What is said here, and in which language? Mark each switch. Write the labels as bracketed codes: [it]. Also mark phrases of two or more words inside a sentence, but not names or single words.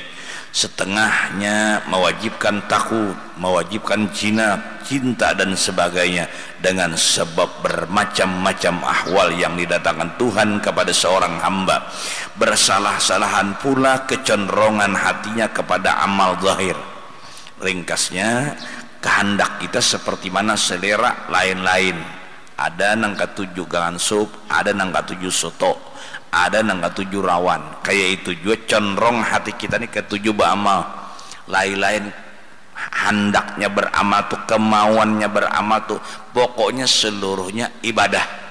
[id] Setengahnya mewajibkan takut, mewajibkan cinta dan sebagainya dengan sebab bermacam-macam ahwal yang didatangkan Tuhan kepada seorang hamba. Bersalah-salahan pula kecenderungan hatinya kepada amal zahir. Ringkasnya, kehendak kita seperti mana selera lain-lain. [bjn] Ada nang katuju gangan sup, ada nang katuju soto, ada nang katuju rawan. [id] Kayak itu juga cenderung hati kita nih ketuju beramal. Lain-lain hendaknya beramal tuh, kemauannya beramal tuh, pokoknya seluruhnya ibadah.